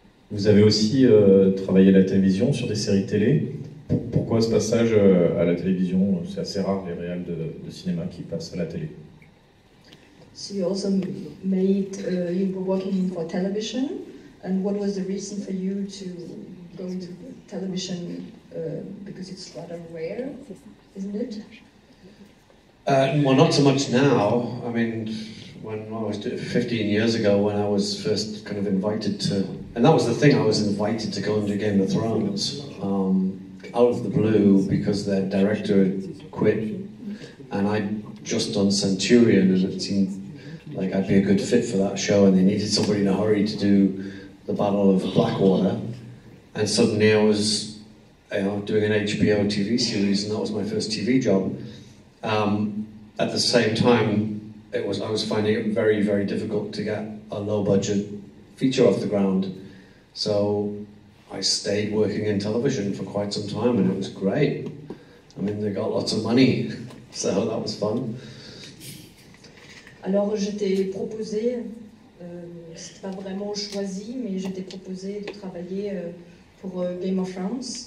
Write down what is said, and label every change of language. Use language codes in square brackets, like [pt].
[fr] Vous avez aussi travaillé à la télévision sur des séries télé. Pourquoi ce passage à la télévision? C'est assez rare les réals de cinéma qui passent à la télé. [en] So you also made, you were working for television, and what was the reason for you to go into television? Because it's rather rare, isn't it? Well, not so much now. I mean, when I was 15 years ago, when I was first kind of invited to, and that was the thing, I was invited to go and do Game of Thrones out of the blue because their director had quit, and I'd just done Centurion, and it seemed like I'd be a good fit for that show, and they needed somebody in a hurry to do the Battle of Blackwater, and suddenly I was doing an HBO TV series, and that was my first TV job. At the same time, I was finding it very, very difficult to get a low-budget feature off the ground. So I stayed working in television for quite some time, and it was great. I mean, they got lots of money, so that was fun. [fr] Alors, j'étais proposée, c'était pas vraiment choisi, mais j'étais proposée de travailler pour Game of Thrones.